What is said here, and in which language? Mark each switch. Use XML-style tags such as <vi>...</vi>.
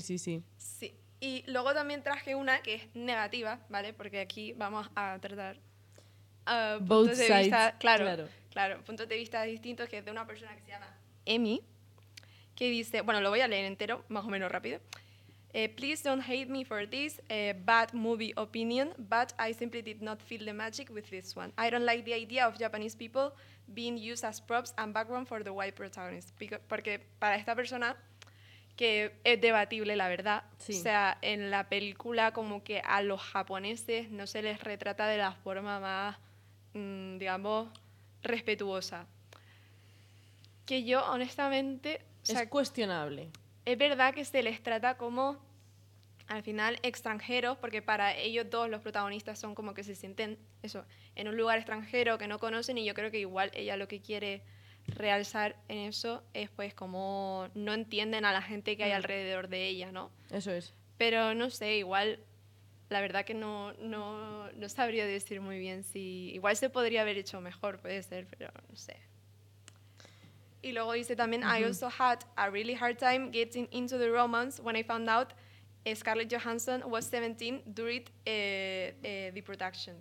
<es>Sí, y luego también traje una que es negativa, ¿vale? Porque aquí vamos a tratar puntos de vista, claro, puntos de vista distintos, que es de una persona que se llama Emmy, que dice, bueno, lo voy a leer entero, más o menos rápido.</es> <en>Please don't hate me for this bad movie opinion, but I simply did not feel the magic with this one. I don't like the idea of Japanese people being used as props and background for the white protagonist.</en> <es>Porque para esta persona, que es debatible, la verdad, o sea, en la película como que a los japoneses no se les retrata de la forma más, digamos, respetuosa. Que yo, honestamente... O sea, es cuestionable. Es verdad que se les trata como, al final, extranjeros, porque para ellos dos los protagonistas son como que se sienten eso, en un lugar extranjero que no conocen, y yo creo que igual ella lo que quiere realzar en eso es pues como no entienden a la gente que hay alrededor de ella, ¿no? Eso es. Pero no sé, igual la verdad que no sabría decir muy bien si... Igual se podría haber hecho mejor, puede ser, pero no sé. Y luego dice también,</es> <en>I also had a really hard time getting into the romance when I found out Scarlett Johansson was 17 during the production.</en>